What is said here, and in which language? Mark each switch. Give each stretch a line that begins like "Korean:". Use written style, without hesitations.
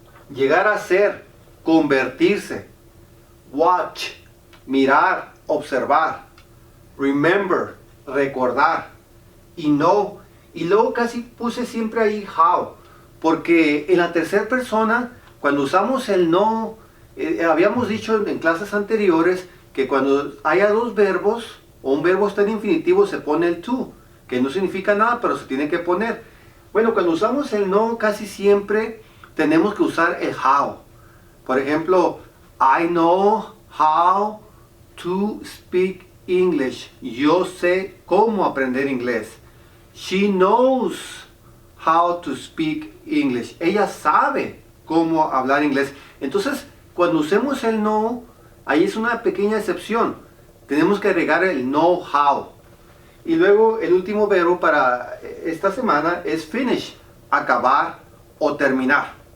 Spanish: llegar a ser, convertirse, watch, mirar, observar, remember, recordar, y know, y luego casi puse siempre ahí how, porque en la tercera persona, cuando usamos el know, habíamos dicho en clases anteriores que cuando haya dos verbos o un verbo está en infinitivo se pone el to, que no significa nada pero se tiene que poner. Bueno, cuando usamos el no casi siempre tenemos que usar el how. Por ejemplo,
English: I know how to speak English.
Spanish: Yo sé cómo aprender inglés.
English: She knows how to speak English.
Spanish: Ella sabe cómo hablar inglés. Entonces, cuando usemos el know, ahí es una pequeña excepción. Tenemos que agregar el know how. Y luego el último verbo para esta semana es finish, acabar o terminar.